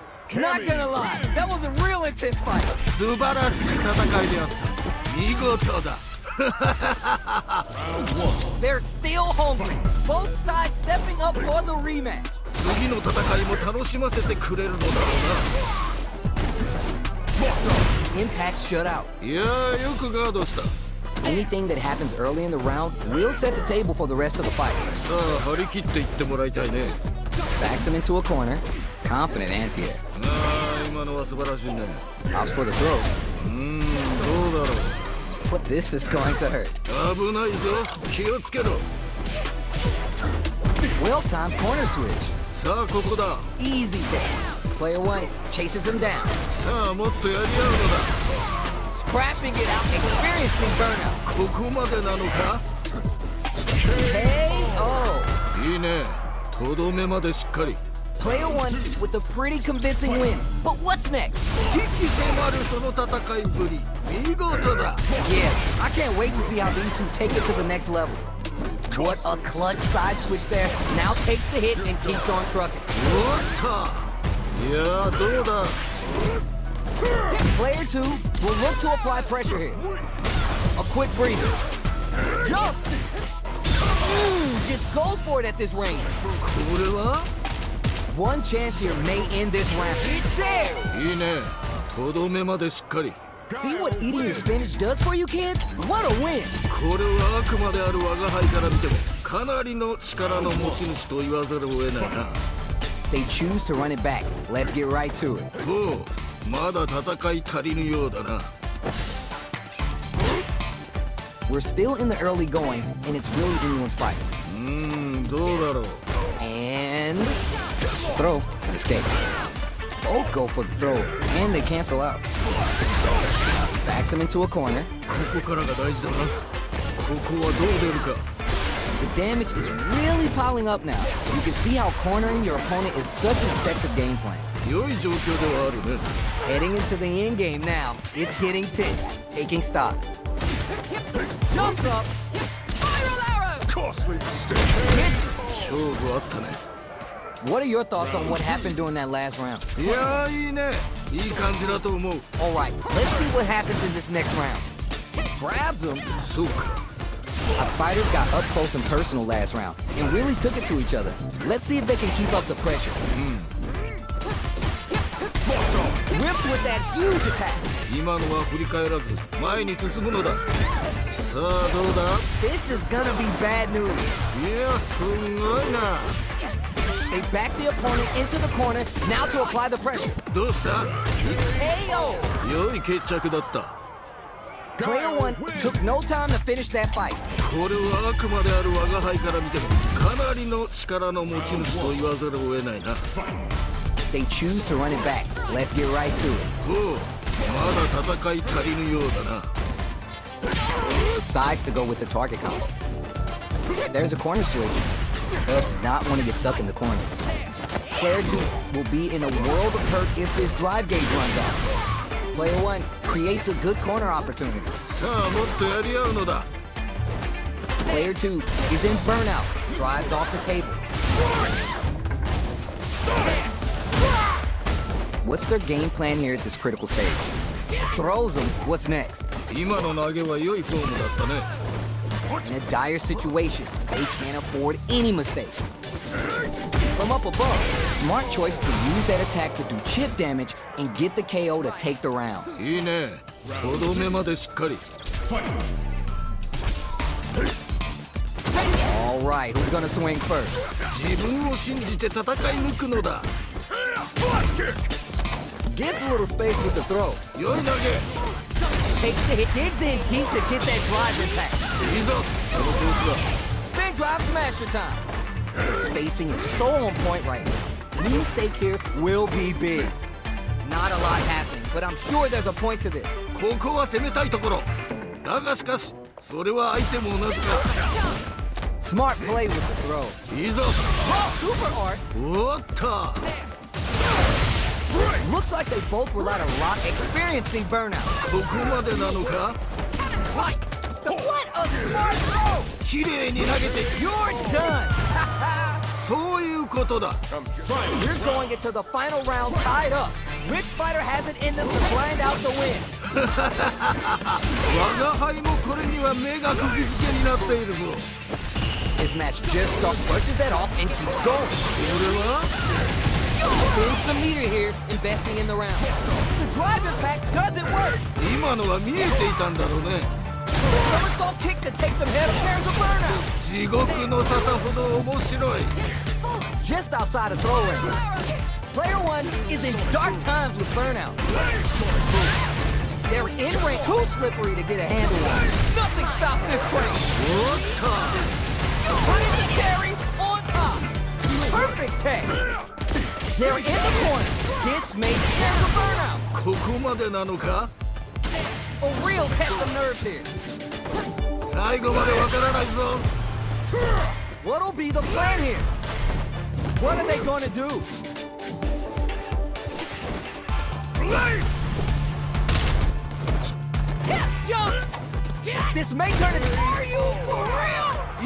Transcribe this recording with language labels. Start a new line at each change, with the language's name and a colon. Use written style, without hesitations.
English: Not gonna lie, that was a real intense fight.
Japanese: 素晴らしい戦いであった。見事だ。
English: They're still hungry. Both sides stepping up for the rematch.
Japanese: 次の戦いも楽しませてくれるのだろ
English: Impact shut out.
Japanese: うな。いやよくガードした。
English: Anything that happens early in the round will set the table for the rest of the fight.
Japanese: さあ張り切っていってもらいたいね。
English: Backs him into a corner. Confident anti-air.
Japanese: ああ今のは素晴らしいね。
English: Opts for the throw.
Japanese: どうだろう。
English: But this is going to hurt.
Japanese: 危ないぞ。気をつけろ。
English: Well-timed corner switch.
Japanese: さあここだ。
English: Easy pick. Player 1 chases him down.
Japanese: さあもっとやり合うのだ。
English: Scrapping it out, experiencing burnout.
Japanese: ここまでなのか。
English: KO.
Japanese: いいね。とどめまでしっかり。
English: Player 1 with a pretty convincing win. But what's next?
Japanese: 危機迫るその戦いぶり。見事だ。
English: Yeah, I can't wait to see how these two take it to the next level. What a clutch side switch there. Now takes the hit and keeps on trucking.
Japanese: おっと。いやどうだ。
English: Player 2 will look to apply pressure here. A quick breather. Jumps. Just goes for it at this range.
Japanese: これは。
English: One chance here may end this round. It's there.
Japanese: いいね。とどめまでしっかり。
English: See what eating your spinach does for you kids? What a win.
Japanese: これは悪魔である我が輩から見てもかなりの力の持ち主と言わざるを得ないな。
English: They choose to run it back. Let's get right to it.
Japanese: おう、まだ戦い足りぬようだな。
English: We're still in the early going, and it's really anyone's fight.
Japanese: どうだろう。
English: And throw is escape. Both go for the throw, and they cancel out. Backs him into a corner.
Japanese: ここからが大事だな。ここはどう出るか。
English: The damage is really piling up now. You can see how cornering your opponent is such an effective game plan.
Japanese: 良い状況ではあるね。
English: Heading into the end game now. It's getting tense. Taking stock. Jumps up. Spiral arrow. Costly mistake. Hits.
Japanese: 勝負あったね。
English: What are your thoughts on what happened during that last round?
Japanese: いやいいね。いい感じだと思う。
English: All right, let's see what happens in this next round. Grabs him.
Japanese: そうか。
English: Our fighters got up close and personal last round and really took it to each other. Let's see if they can keep up the pressure. Ripped with that huge attack.
Japanese: 今のは振り返らず前に進むのだ。さあどうだ。
English: This is gonna be bad news.
Japanese: いやすんごいな。
English: They back the opponent into the corner, now to apply the pressure.
Japanese: どうした
English: KO!
Japanese: 良い決着だった
English: Player 1 took no time to finish that fight.
Japanese: これはあくまである我が輩から見てもかなりの力の持ち主と言わざるを得ないな
English: They choose to run it back. Let's get right to it.
Japanese: おうまだ戦い足りぬようだな
English: Decides to go with the target combo. There's a corner switch. Does not want to get stuck in the corner. Player 2 will be in a world of hurt if this drive gauge runs out. Player 1 creates a good corner opportunity.
Japanese: さあもっとやり合うのだ
English: Player 2 is in burnout. Drives off the table. What's their game plan here at this critical stage? Throws him. What's next?
Japanese: 今の投げは良いフォームだったね
English: In a dire situation, they can't afford any mistakes. From up above, smart choice to use that attack to do chip damage and get the KO to take the round.
Japanese: いいねとどめまでしっかり
English: All right, who's gonna swing first?
Japanese: 自分を信じて戦い抜くのだ
English: Gets a little space with the throw.
Japanese: 良い投げ
English: Takes the hit, digs in deep to get that drive impact.
Japanese: いいぞその調子だ
English: Spin drive smasher time. The spacing is so on point right now. Any mistake here will be big. Not a lot happening, but I'm sure there's a point to this.
Japanese: ここは攻めたいところだがしかしそれは相手も同じか
English: Smart play with the throw.
Japanese: いいぞ
English: Raw super art.
Japanese: おっと
English: Looks like they both relied a lot experiencing burnout.
Japanese: ここまでなのか
English: What a smart throw!
Japanese: 綺麗に投げて
English: You're done!
Japanese: そういうことだ
English: You're going into the final round tied up. Which fighter has it in them to grind out the win?
Japanese: 我が輩もこれには目が釘付けになっているぞ
English: This match just started, brushes that off and keeps going.
Japanese: これは
English: Spend some meter here, investing in the round. The drive impact doesn't work.
Japanese: 今のは見えていたんだろうね
English: Somersault kick to take them head. There's a burnout.
Japanese: 地獄の沙汰ほど面白い
English: Just outside of throw range. Player 1 is in dark times with burnout. They're in range, too slippery to get a handle on. Nothing stops this train.
Japanese: おっと
English: Putting the carry on top. Perfect tech. They're in the corner. This may there's a burnout.
Japanese: ここまでなのか
English: A real test of nerves here.
Japanese: 最後までわからないぞ
English: What'll be the plan here? What are they gonna do? Jumps! This may turn into... Are you for real?